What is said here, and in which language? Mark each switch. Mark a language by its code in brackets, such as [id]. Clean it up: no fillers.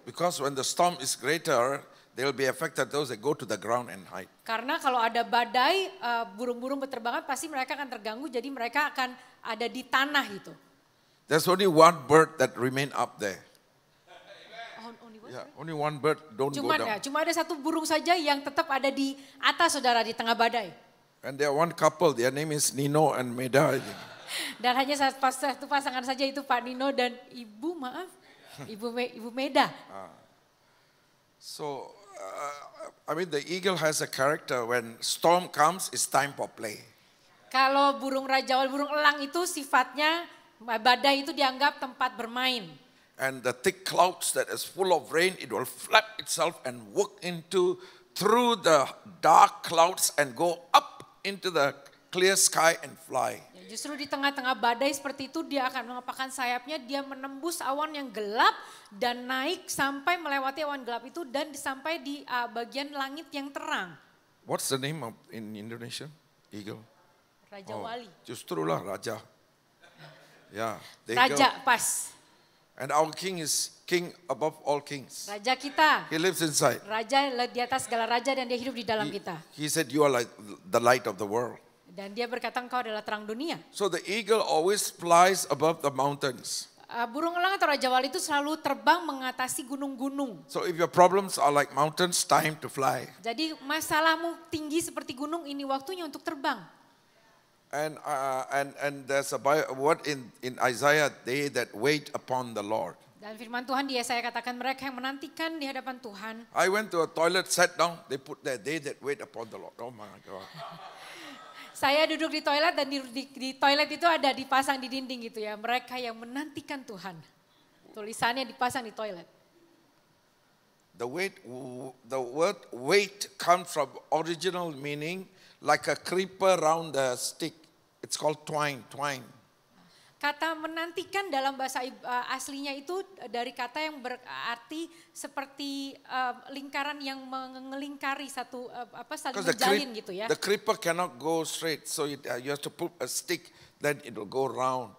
[en] Because when the storm is greater, they will be affected those that go to the ground and hide. [id] Karena kalau ada badai, burung-burung berterbangan pasti mereka akan terganggu, jadi mereka akan ada di tanah itu. [en] There's only one bird that remain up there. Only what? Yeah, only one bird don't go [id] Cuma [en] down. [id] ada satu burung saja yang tetap ada di atas saudara di tengah badai. [en] And there are one couple, their name is Nino and Meda, I think. [id] Dan hanya satu pasangan saja itu Pak Nino dan Ibu Ibu Meda. [en] So, I mean the eagle has a character when storm comes, it's time for play. [id] Kalau burung rajawal, burung elang itu sifatnya badai itu dianggap tempat bermain. [en] And the thick clouds that is full of rain, it will flap itself and work through the dark clouds and go up into the clear sky and fly. [id] Justru di tengah-tengah badai seperti itu dia akan mengepakkan sayapnya, dia menembus awan yang gelap dan naik sampai melewati awan gelap itu dan sampai di bagian langit yang terang. [en] What's the name of in Indonesia? Eagle. [id] Raja Wali. Justrulah Raja. [en] Yeah. the eagle. [id] Raja pas. [en] And our king is king above all kings. [id] Raja kita. [en] He lives inside. [id] Raja di atas segala raja dan dia hidup di dalam kita. [en] He said, you are like the light of the world. [id] Dan dia berkata engkau adalah terang dunia. [en] So the eagle always flies above the mountains. [id] Burung elang atau raja wali itu selalu terbang mengatasi gunung-gunung. [en] So if your problems are like mountains, time to fly. [id] Jadi masalahmu tinggi seperti gunung, ini waktunya untuk terbang. [en] And there's a word in Isaiah, they that wait upon the Lord. [id] Dan firman Tuhan di Yesaya katakan mereka yang menantikan di hadapan Tuhan. [en] I went to a toilet, sat down, they put there, they that wait upon the Lord. Oh my God. [id] Saya duduk di toilet dan di toilet itu ada dipasang di dinding gitu ya. Mereka yang menantikan Tuhan. Tulisannya dipasang di toilet. [en] The word wait comes from original meaning like a creeper round a stick. It's called twine. [id] Kata menantikan dalam bahasa aslinya itu dari kata yang berarti seperti lingkaran yang mengelingkari satu saling menjalin gitu ya. [en] The creeper cannot go straight, so you have to put a stick, then it will go round.